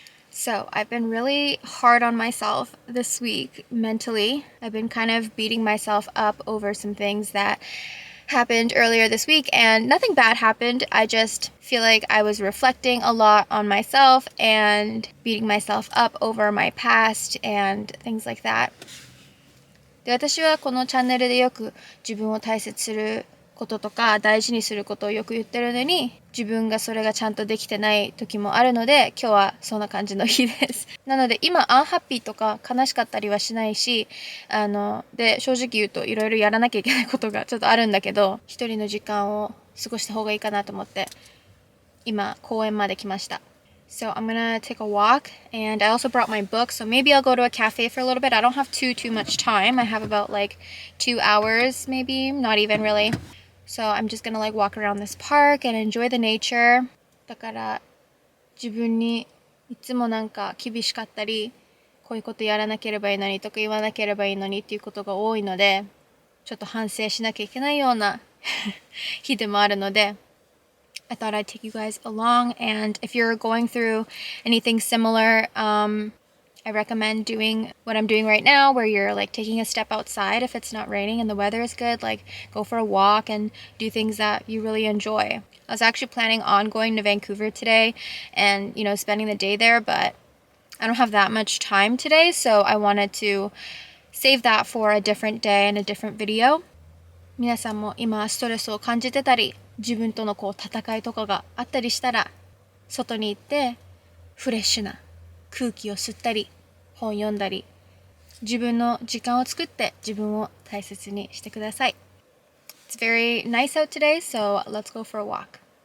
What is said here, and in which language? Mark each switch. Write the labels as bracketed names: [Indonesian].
[English] So I've been really hard on myself this week mentally. I've been kind of beating myself up over some things that happened earlier this week, and nothing bad happened. I just feel like I was reflecting a lot on myself and beating myself up over my past and things like that. [Japanese] で、私はこのチャンネルでよく自分を大切することとか大事にすることをよく言ってるのに、自分がそれがちゃんとできてない時もあるので、今日はそんな感じの日です。なので今アンハッピーとか悲しかったりはしないし、で正直言うといろいろやらなきゃいけないことがちょっとあるんだけど、一人の時間を過ごした方がいいかなと思って今公園まで来ました。 [English] So I'm gonna take a walk, and I also brought my book, so maybe I'll go to a cafe for a little bit. I don't have too much time. I have about like 2 hours, maybe, not even really. So I'm just gonna like walk around this park and enjoy the nature. [Japanese] だから自分にいつもなんか厳しかったり、こういうことやらなければいいのにとか言わなければいいのにっていうことが多いので、ちょっと反省しなきゃいけないような日でもあるので、 [English] I thought I'd take you guys along, and if you're going through anything similar, I recommend doing what I'm doing right now, where you're like taking a step outside if it's not raining and the weather is good, like go for a walk and do things that you really enjoy. I was actually planning on going to Vancouver today and, spending the day there, but I don't have that much time today, so I wanted to save that for a different day and a different video. [Japanese] 皆さんも今ストレスを感じてたり、自分との戦いとかがあったりしたら、外に行ってフレッシュな空気を吸ったり、本読んだり、自分の時間を作って自分を大切にしてください。 [English] It's very nice out today, so let's go for a walk.